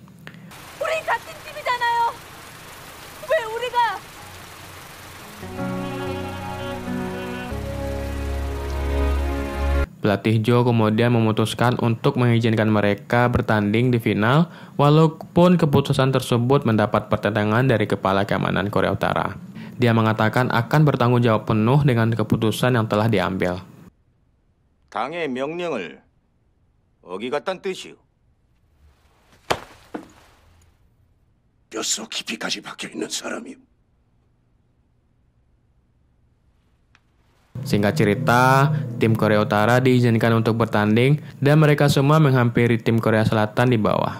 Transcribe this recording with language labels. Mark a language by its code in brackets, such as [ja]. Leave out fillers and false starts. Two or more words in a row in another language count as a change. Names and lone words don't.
[id] Pelatih Jo kemudian memutuskan untuk mengizinkan mereka bertanding di final, walaupun keputusan tersebut mendapat pertentangan dari Kepala Keamanan Korea Utara. Dia mengatakan akan bertanggung jawab penuh dengan keputusan yang telah diambil. [ko] 당의 명령을 어기갔단 뜻이오. 뼛속 깊이까지 박혀 있는 사람이오. [id] Singkat cerita, tim Korea Utara diizinkan untuk bertanding dan mereka semua menghampiri tim Korea Selatan di bawah.